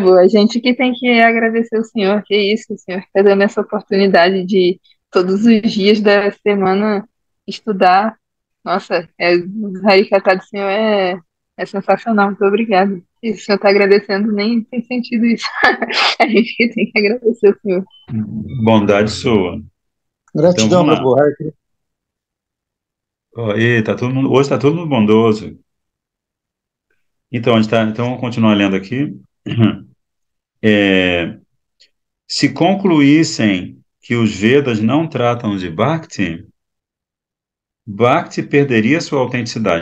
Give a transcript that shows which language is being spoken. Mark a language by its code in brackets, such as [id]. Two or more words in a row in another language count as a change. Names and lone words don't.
[pt] Prabhu, a gente que tem que agradecer o senhor, que isso, o senhor está dando essa oportunidade de todos os dias da semana estudar. Nossa, o Harikata do senhor é sensacional, muito obrigada. E o senhor está agradecendo, nem tem sentido isso. A gente que tem que agradecer o senhor. bondade sua. Então, Gratidão, vamos lá. Prabhu. Hare Krishna. Ó, e tá todo mundo, hoje está todo mundo bondoso. Então, então, vamos continuar lendo aqui. É, se concluíssem que os Vedas não tratam de Bhakti, Bhakti perderia sua autenticidade.